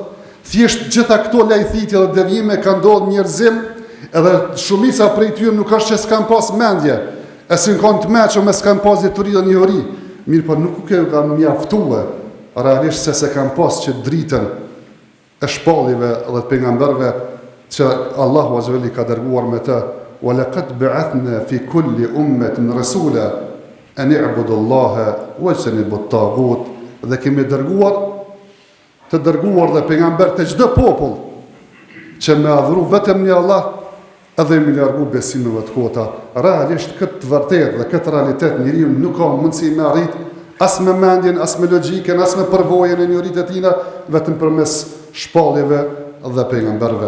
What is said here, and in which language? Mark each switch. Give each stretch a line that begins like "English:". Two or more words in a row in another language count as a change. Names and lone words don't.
Albanian: Thjesht gjitha këto lajthitje dhe devijime kanë ndodhur njerëzim, edhe shumica prej tyre nuk është që s'kan pas mendje, e si në kanë të meqë me s'kan pas dituri dhe njohuri. Mirë, po nuk kanë mjaftue, realisht se kanë pas që dritën e shpallive dhe të pejgamberve që Allahu
Arabic: عز وجل
Albanian: ka dërguar me të.
Arabic: ولقد بعثنا في كل أمة رسولا أن اعبدوا الله واجتنبوا الطاغوت.
Albanian: Dhe kemi dërguar dhe pejgamber të çdo popull që me adhuru vetëm një Allah edhe me largu besimeve të kota. Realisht këtë vërtet dhe këtë realitet njeriu nuk ka mundësi me arrit as me mendjen, as me logjikën, as me përvojën e njohurit e tina, vetëm përmes shpalljeve dhe pejgamberve.